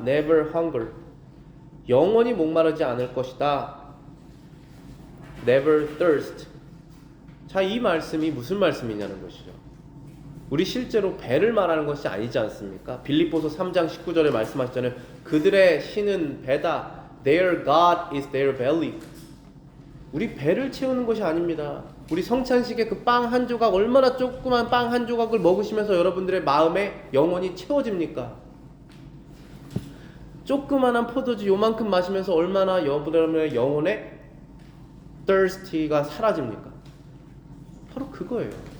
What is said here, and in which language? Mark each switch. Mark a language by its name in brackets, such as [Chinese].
[English] Never hunger. [Korean] 영원히 목마르지 않을 것이다. [English] Never thirst. [Korean] 자, 이 말씀이 무슨 말씀이냐는 것이죠. 우리 실제로 배를 말하는 것이 아니지 않습니까? 빌립보서 3장 19절에 말씀하셨잖아요. 그들의 신은 배다. [English] Their God is their belly. [Korean] 우리 배를 채우는 것이 아닙니다. 우리 성찬식에 그 빵 한 조각, 얼마나 조그만 빵 한 조각을 먹으시면서 여러분들의 마음에 영혼이 채워집니까? 조그만한 포도주 요만큼 마시면서 얼마나 여러분의 영혼의 thirsty가 사라집니까? 바로 그거예요.